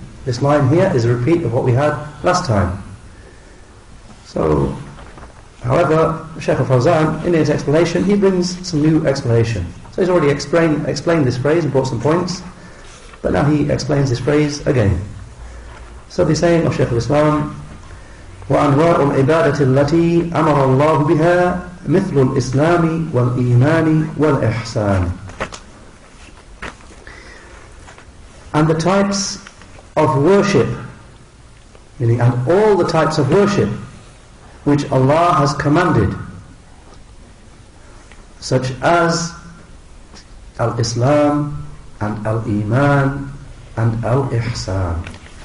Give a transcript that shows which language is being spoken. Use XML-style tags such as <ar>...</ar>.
<en>This line here is a repeat of what we had last time. So, however, Shaykh al-Fawzan, in his explanation, he brings some new explanation. So he's already explained this phrase and brought some points, but now he explains this phrase again. So the saying of Shaykh al-Islam:</en> <ar>وَأَنْوَاءُ الْعِبَادَةِ الَّتِي أَمَرَ اللَّهُ بِهَا مِثْلُ الْإِسْلَامِ وَالْإِيمَانِ وَالْإِحْسَانِ.</ar> <en>And the types of worship, meaning and all the types of worship which Allah has commanded, such as al-Islam and al-Iman and al-Ihsan.</en>